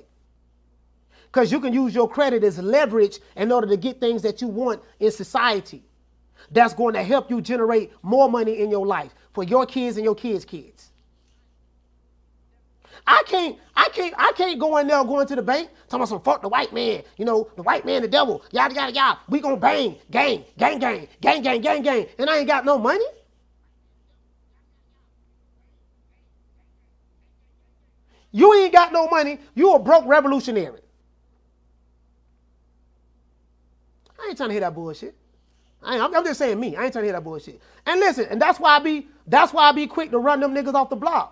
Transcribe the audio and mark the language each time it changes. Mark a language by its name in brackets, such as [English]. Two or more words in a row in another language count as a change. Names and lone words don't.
[English] Because you can use your credit as leverage in order to get things that you want in society. That's going to help you generate more money in your life for your kids and your kids' kids. I can't go in there going to the bank, talking about some fuck the white man, the white man, the devil, yada, yada, yada. We gonna bang, gang, gang, gang, gang, gang, gang, gang, and I ain't got no money. You ain't got no money, you a broke revolutionary. I ain't trying to hear that bullshit. I'm just saying me. I ain't trying to hear that bullshit. And listen, and that's why I be quick to run them niggas off the block.